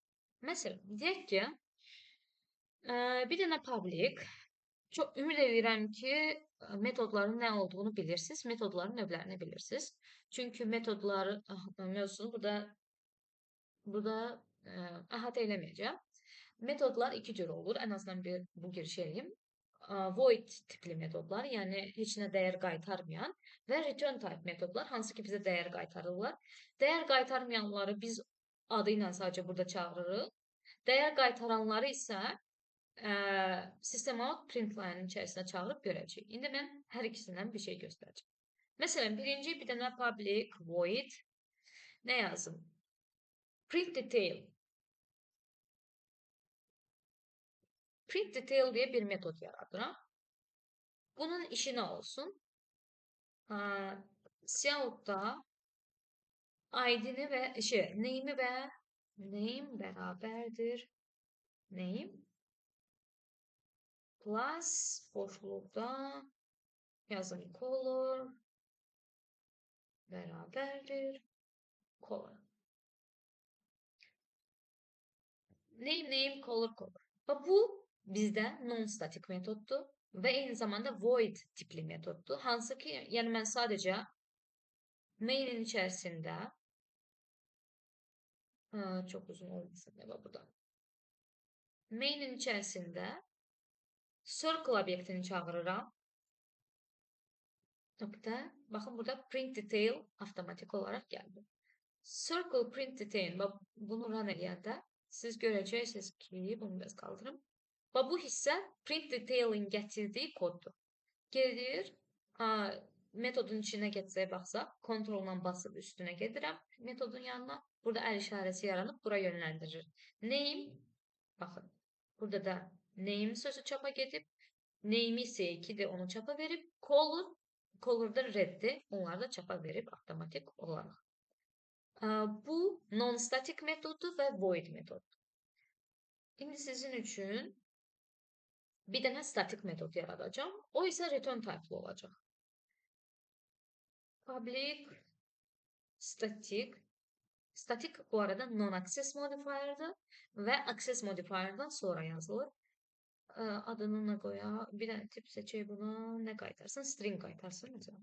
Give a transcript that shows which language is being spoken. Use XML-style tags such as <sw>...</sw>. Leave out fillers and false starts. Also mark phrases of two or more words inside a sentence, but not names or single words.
<az>Məsələn, deyək ki, bir dənə public, çox ümid edirəm ki, metodların nə olduğunu bilirsiniz, metodların növlərini bilirsiniz. Çünki metodları mövzusunu burada əhatə eləməyəcəm. Metodlar iki cür olur, ən azından bu girişi eləyim. Void tipli metodlar, yəni heç nə dəyər qaytarmayan və</az> <en>return type</en> <az>metodlar, hansı ki bizə dəyər qaytarırlar. Dəyər qaytarmayanları biz adı ilə sadəcə burada çağırırıq. Dəyər qaytaranları isə</az> <en>system out print line-in</en> <az>içərisinə çağırıb görəcəyik. İndi mən hər ikisindən bir şey göstərəcəm. Məsələn, birinci bir dənə</az> <en>public void</en> <az>nə yazım?</az> <en>Print detail. Print detail</en> <az>deyə bir metod yaradıram. Bunun işi nə olsun? Coutda ID-ni və name'i və Name bərabərdir.</az> <en>Name plus</en> <az>boşluqda yazın color bərabərdir color.</az> <en>Name, color.</en> <az>Və bu bizdə non-static metoddur və eyni zamanda void tipli metoddur. Hansı ki, yəni mən sadəcə main-in içərisində çox uzun olmasın burada. Main-in içərisində circle obyektini çağırıram. Nokta. Baxın, burada</az> <en>print detail</en> <az>avtomatik olaraq gəldi.</az> <en>Circle print detail,</en> <az>bunu run edəndə siz görəcəksiniz ki, bunu biraz qaldırım. Və bu hissə</az> <en>print detail'in</en> <az>gətirdiyi koddur. Gedir, metodun içinə getsək baxsaq, kontrolla basıb üstünə gedirəm metodun yanına. Burada əl işarəsi yaranıb, bura yönləndirir. Name, baxın, burada da name sözü çapa gedib, name isə 2-dir, onu çapa verib, color'da reddir, onları da çapa verib avtomatik olaraq. Bu non-static metoddur və void metoddur. İndi sizin üçün bir dənə static metod yaradacağım. O isə</az> <en>return type'lı</en> <az>olacaq.</az> <en>Public static.</en> <az>Static bu arada</az> <en>non-access modifier'dır</en> <az>və</az> <en>access modifier'dan</en> <az>sonra yazılır. Adını nə qoya? Bir dənə tip seçək buna. Nə qaytarsın? String qaytarsın. Mesela.</az>